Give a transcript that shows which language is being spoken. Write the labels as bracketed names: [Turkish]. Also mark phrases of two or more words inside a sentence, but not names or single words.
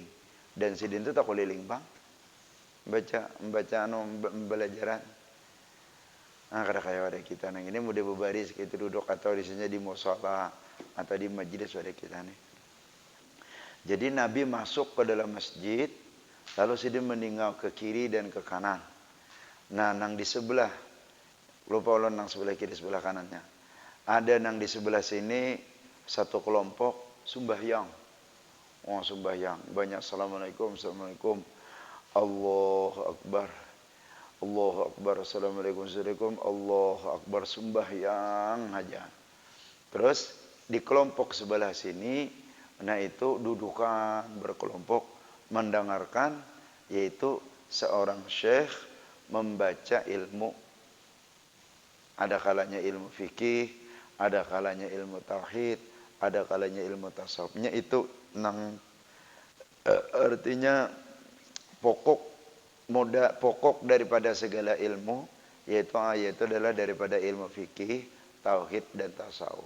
[Banjar] Dan sidin itu tak keliling Bang. [Indonesian] Membaca pembelajaran. [Banjar] Nah kada kayak ada kita nang ini mudah berbaris gitu duduk atau di sini di mushola atau di majelis ada kita nih. [Indonesian] Jadi Nabi masuk ke dalam masjid, lalu sidin meninggal ke kiri dan ke kanan. [Banjar] Nah nang di sebelah, lupa ulun nang sebelah kiri sebelah kanannya. Ada nang di sebelah sini satu kelompok sembahyang. [Indonesian] Oh sembahyang. Banyak [Arabic] السلام عليكم، السلام عليكم. الله أكبر. الله أكبر. السلام عليكم، السلام عليكم. الله أكبر. [Indonesian] Sembahyang aja. Terus di kelompok sebelah sini, nah itu dudukan berkelompok mendengarkan, yaitu seorang syekh membaca ilmu. Ada kalanya ilmu fikih, ada kalanya ilmu tauhid, ada kalanya ilmu tasawufnya itu nang artinya pokok daripada segala ilmu, yaitu adalah daripada ilmu fikih, tauhid dan tasawuf.